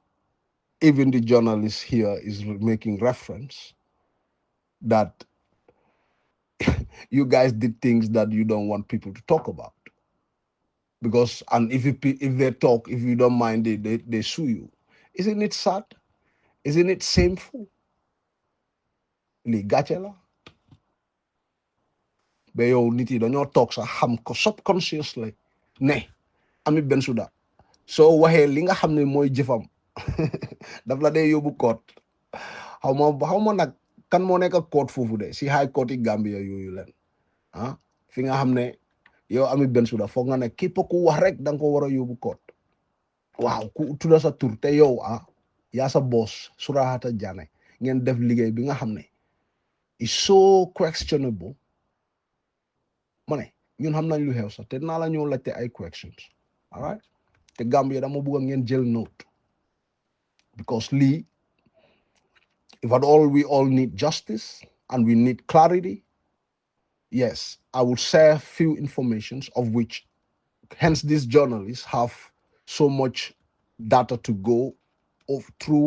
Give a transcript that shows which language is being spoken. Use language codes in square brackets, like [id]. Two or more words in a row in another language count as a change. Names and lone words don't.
[en] Even the journalist here is making reference that you guys did things that you don't want people to talk about. Because, and if they talk, if you don't mind, they sue you. Isn't it sad? Isn't it shameful? [wo] Li gàcce la ba yow nit yi dañoo toog sax xam ko subconsciously ne Amie Bensouda soo waxee li nga xam ne mooy jëfam daf la dee yóbbu koot xaw ma nag kan moo nekk koot foofu de si [en] high court [wo] yi Gambia yooyu leen fi nga xam ne yow Amie Bensouda foog nga ne képp ku wax rek da nga ko war a yóbbu koot waaw ku tudda sa tur te yow yaa sa boss Surahata Jane ngeen def liggéey bi nga xam ne [en] is so questionable [wo] ma ne ñun xam nañ lu xew sax te dinaa la ñëw laajte ay [en] questions all right [wo] te Gambia dama bëgg ngeen jël [en] note because lii if at all we all need justice and we need clarity, yes, I will share few informations of which hence these journalists have so much data to go through.